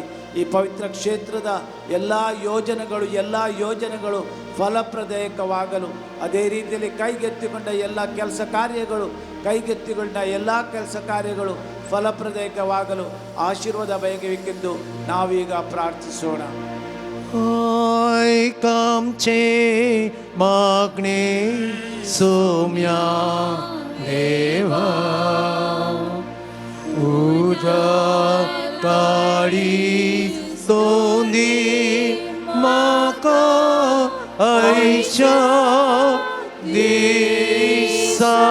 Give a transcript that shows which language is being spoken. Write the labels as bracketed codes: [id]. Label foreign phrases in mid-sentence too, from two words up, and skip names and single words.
[kn] ಈ ಪವಿತ್ರ ಕ್ಷೇತ್ರದ ಎಲ್ಲ ಯೋಜನೆಗಳು ಫಲಪ್ರದಾಯಕವಾಗಲು, ಅದೇ ರೀತಿಯಲ್ಲಿ ಕೈಗೆತ್ತಿಕೊಂಡ ಎಲ್ಲ ಕೆಲಸ ಕಾರ್ಯಗಳು ಫಲಪ್ರದಾಯಕವಾಗಲು ಆಶೀರ್ವಾದ ಬಯಗಬೇಕೆಂದು ನಾವೀಗ ಪ್ರಾರ್ಥಿಸೋಣ. [kok] आमचे मागणे सोम्या देवा उदारी सोंदी म्हाका आयच्या दिसा.